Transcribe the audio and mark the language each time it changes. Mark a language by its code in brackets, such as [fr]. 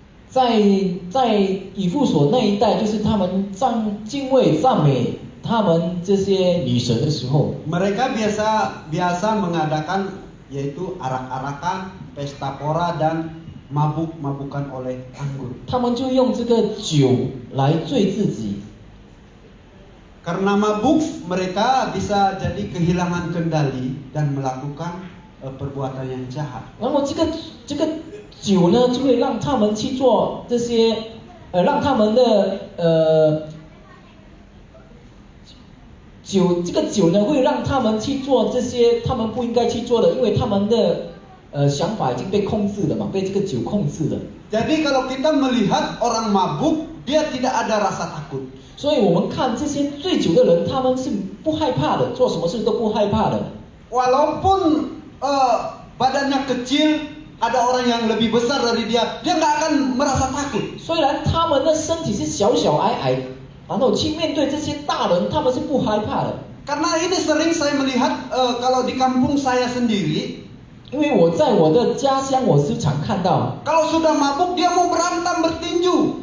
[zh] 在以弗所那一带，就是他们敬畏赞美他们这些女神的时候， [id] mereka biasa mengadakan yaitu arak-arakan, pesta pora dan mabuk-mabukan oleh anggur. [zh] 他们就用这个酒来醉自己。 [id] Karena mabuk, mereka bisa jadi kehilangan kendali dan melakukan perbuatan yang jahat. [zh] 然后这个酒呢，就会让他们去做这些，让他们的这个酒呢，会让他们去做这些他们不应该去做的，因为他们的想法已经被控制了嘛，被这个酒控制了。 [id] Jadi kalau kita melihat orang mabuk, dia tidak ada rasa takut. [zh] 所以我们看这些醉酒的人，他们是不害怕的，做什么事都不害怕的。 [id] Walaupun badannya kecil, ada orang yang lebih besar dari dia, dia nggak akan merasa takut. [zh] 虽然他们的身体是小矮，然后去面对这些大人，他们是不害怕的。 [id] Karena ini sering saya melihat kalau di kampung saya sendiri, [zh] 因为我在我的家乡，我时常看到， [id] kalau sudah mabuk dia mau berantem bertinju.